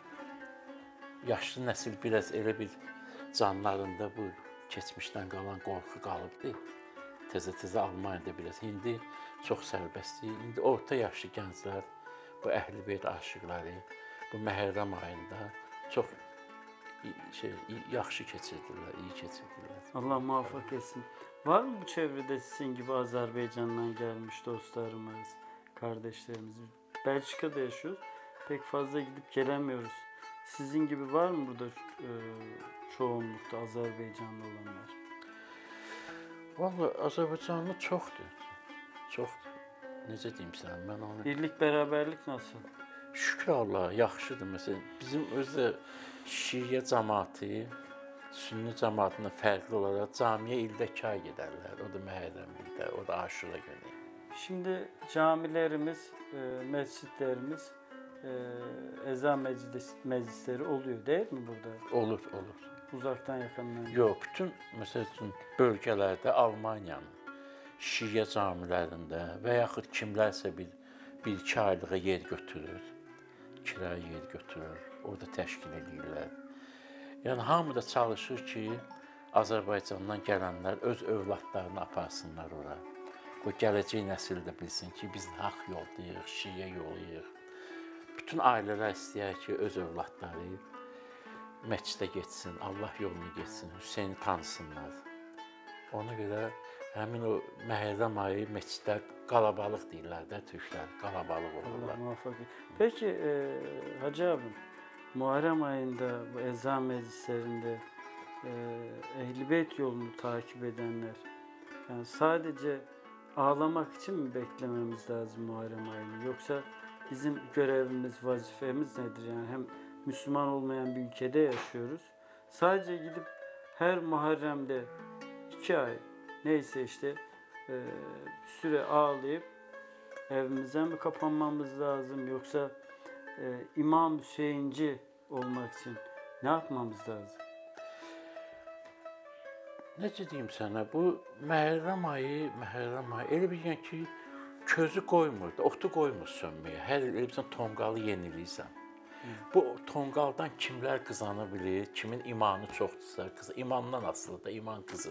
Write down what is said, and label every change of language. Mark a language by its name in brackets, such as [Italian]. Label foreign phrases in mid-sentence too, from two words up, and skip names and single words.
[Azerbaijani] Yaşlı nəsil biraz elə bir canlarında bu keçmişdən qalan qorxu qalıbdır. Təzə-təzə Almaniyada biraz. İndi çox sərbəstdir. İndi orta yaşlı gənclər, bu əhlibeyt aşıqları, bu Məhərrəm ayında çox yaxşı keçirdirlər, iyi keçirdirlər. [Turkish] Allah muvaffak etsin. Var mı bu çevrede sizin gibi Azerbaycan'dan gelmiş dostlarımız, kardeşlerimiz? Belçika'da yaşıyoruz. Pek fazla gidip gelemiyoruz. Sizin gibi var mı burada çoğunlukta Azerbaycanlı olanlar? [Azerbaijani] Vallahi Azərbaycanlı çoxdur. Çoxdur. Necə deyim sənə, mən onu... [Turkish] Birlik, beraberlik nasıl? [Azerbaijani] Şükür Allaha, yaxşıdır. Məsələn, bizim özdə Şiə cəmaəti, Sünni cəmaətindən fərqli olaraq camiyə ildə 2 ay gedərlər. O da Məhərrəm ildə, o da Aşura günü. [Turkish] Şimdi camilerimiz, mescitlerimiz, ezan meclisleri oluyor değil mi burada? [Azerbaijani] Olur, olur. [Turkish] Uzaktan yakından. [Azerbaijani] Yox, bütün məsəl üçün bölgələrdə Almaniyanın Şiə camilərində və yaxud kimlərsə bir iki aylığa yer götürür, kirayə yer götürür, orada təşkil edirlər. Yəni hamı da çalışır ki, Azərbaycandan gələnlər öz övladlarını aparsınlar ora. Qoy gələcək nəsil də bilsin ki, biz haqq yoldayıq, Şiə yoluyuq. Bütün ailələr istəyər ki, öz övladları məscidə getsin, Allah yolunu getsin, Hüseyni tanısınlar. Ona görə həmin o Məhərrəm ayı məscidlər qalabalıq deyirlər də türklər, qalabalıq [Turkish] Allah [Azerbaijani] olurlar. [Turkish] muvaffak etsin. Peki Hacı abim, Muharrem ayında bu ezan meclislerinde Ehl-i Beyt yolunu takip edenler, yani sadece ağlamak için mi beklememiz lazım Muharrem ayını? Yoksa bizim görevimiz, vazifemiz nedir? Yani hem Müslüman olmayan bir ülkede yaşıyoruz. Sadece gidip her Muharrem'de 2 ay neyse işte süre ağlayıp evimize mi kapanmamız lazım? Yoksa İmam Hüseyinci olmak için ne yapmamız lazım? [Azerbaijani] Necə deyim sənə, bu Məhərrəm ayı elə bilən ki, közü qoymur, otu qoymur sönməyə. Hər il elbsən tonqalı yeniləyirsən. Bu tonqaldan kimlər qızana bilir, kimin imanı çoxdursa, imandan asılıdır, iman qızır.